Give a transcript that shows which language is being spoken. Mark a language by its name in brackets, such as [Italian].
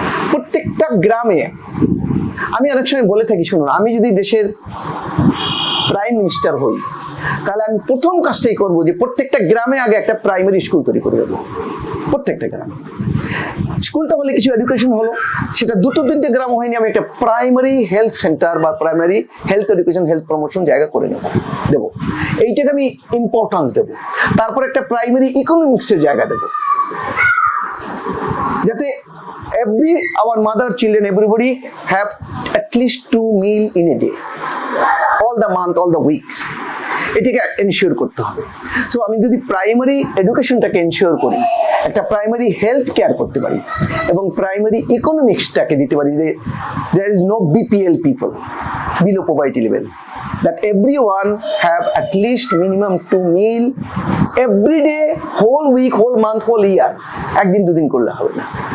[Bangla] প্রত্যেকটা গ্রামে, আমি অনেক সময় বলে থাকি, শুনুন, আমি যদি দেশের প্রাইম মিনিস্টার হই, তাহলে আমি প্রথম কাজটাই করবো যে প্রত্যেকটা গ্রামে আগে একটা প্রাইমারি স্কুল তৈরি করে দেবো। প্রত্যেকটা গ্রামে স্কুলটা হলে কিছু এডুকেশন হলো, সেটা 2-3টে গ্রাম হয়নি, আমি একটা প্রাইমারি হেলথ সেন্টার বা primary health education, health promotion জায়গা করে দেবো। এইটাকে আমি ইম্পর্টেন্স দেবো। তারপর একটা প্রাইমারি ইকোনমিক্সের জায়গা দেবো, যাতে [English] our mother, children, everybody have at least 2 meal in a day, all the month, all the weeks. [Bangla] এটাকে এনশিওর করতে হবে। সো আমি যদি প্রাইমারি এডুকেশনটাকে এনশিওর করি, একটা প্রাইমারি হেলথ কেয়ার করতে পারি, এবং প্রাইমারি ইকোনমিক্সটাকে দিতে পারি, যে [English] there is no BPL people, below poverty level, that everyone have at least minimum 2 meal every day, whole week, whole month, whole year, [Bangla] একদিন দুদিন করলে হবে না।